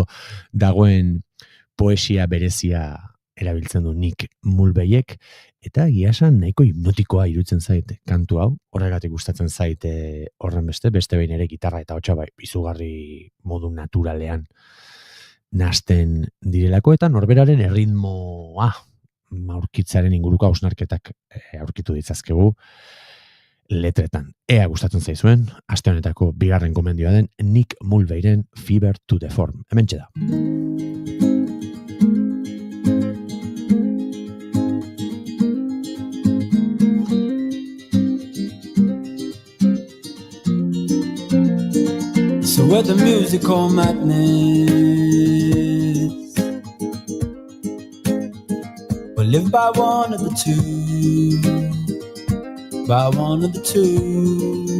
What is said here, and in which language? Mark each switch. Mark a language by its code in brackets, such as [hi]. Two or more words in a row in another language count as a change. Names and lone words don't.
[eu] dagoen poesia berezia erabiltzen du Nick Mulveyek, eta egia esan nahiko hipnotikoa iruditzen zait kantu hau, horregatik gustatzen zait horren beste behin ere gitarra eta hotsa izugarri modu naturalean nahasten direlako, eta norberaren erritmoa aurkitzaren inguruko hausnarketak aurkitu ditzazkegu. letretan. Ea gustatzen zaizuen, aste honetako bigarren gomendioa den Nick Mulveyren Fever to the Form. Hementxe da. [en] So with the musical madness, we'll live by one of the two, by one of the two.